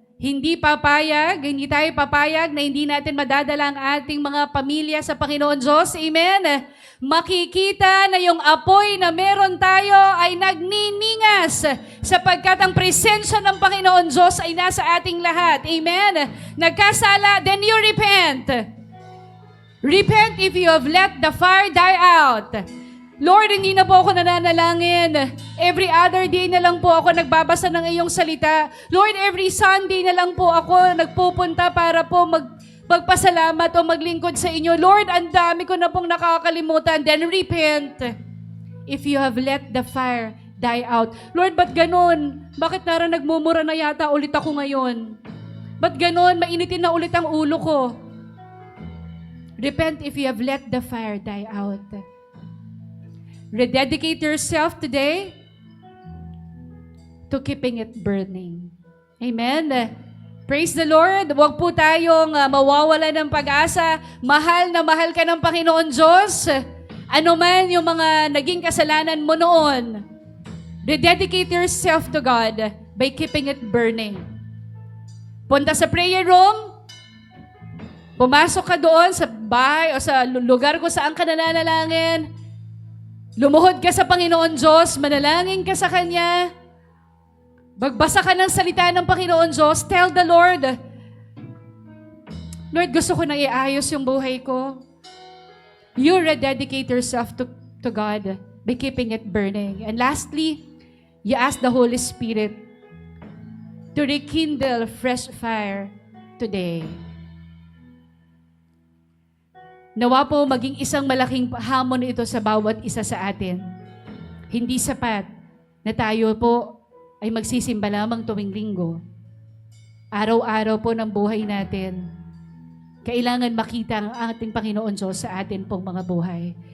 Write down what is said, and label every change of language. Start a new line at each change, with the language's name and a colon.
Filipino: Hindi tayo papayag na hindi natin madadala ang ating mga pamilya sa Panginoon Diyos. Amen? Makikita na yung apoy na meron tayo ay nagniningas sapagkat ang presensya ng Panginoon Diyos ay nasa ating lahat.
English: Amen?
Filipino: Nagkasala,
English: then you repent. Repent if you have let the fire die out.
Filipino: Lord, hindi na po ako nananalangin.
English: Every other day
Filipino: na lang po ako nagbabasa ng iyong salita. Lord,
English: every Sunday
Filipino: na lang po ako nagpupunta para po magpasalamat o maglingkod sa inyo. Lord, ang dami ko na pong nakakalimutan.
English: Then repent if you have let the fire die out.
Filipino: Lord, ba't ganun? Bakit narang nagmumura na yata ulit ako ngayon? Ba't ganun? Mainitin na ulit ang ulo ko.
English: Repent if you have let the fire die out. Rededicate yourself today to keeping it burning. Amen? Praise the Lord.
Filipino: Huwag po tayong mawawala ng pag-asa. Mahal na mahal ka ng Panginoon Diyos. Ano man yung mga naging kasalanan mo noon,
English: rededicate yourself to God by keeping it burning.
Filipino: Punta sa prayer room, pumasok ka doon sa bahay o sa lugar kung saan ka nananalangin. Lumuhod ka sa Panginoon Diyos, manalangin ka sa Kanya. Magbasa ka ng salita ng Panginoon Diyos.
English: Tell the Lord,
Filipino: Lord, gusto ko na iayos yung buhay ko.
English: You rededicate yourself to God by keeping it burning. And lastly, you ask the Holy Spirit to rekindle fresh fire today.
Filipino: Nawa po maging isang malaking hamon ito sa bawat isa sa atin. Hindi sapat na tayo po ay magsisimba lamang tuwing linggo. Araw-araw po ng buhay natin, kailangan makita ang ating Panginoon Diyos sa atin pong mga buhay.